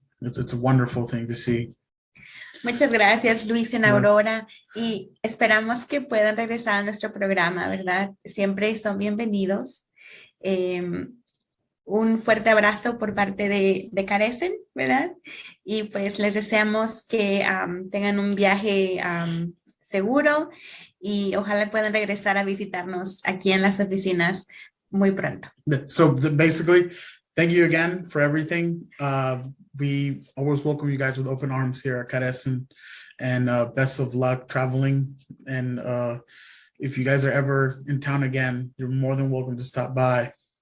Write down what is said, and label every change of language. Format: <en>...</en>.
<en>It's a wonderful thing to see.</en> <es>Muchas gracias, Luis y Aurora, y esperamos que puedan regresar a nuestro programa, ¿verdad? Siempre son bienvenidos. Un fuerte abrazo por parte de Carecen, ¿verdad? Y pues les deseamos que tengan un viaje seguro y ojalá puedan regresar a visitarnos aquí en las oficinas muy pronto.</es> <en>So basically, thank you again for everything. We always welcome you guys with open arms here at Carecen, and best of luck traveling. And if you guys are ever in town again, you're more than welcome to stop by.</en>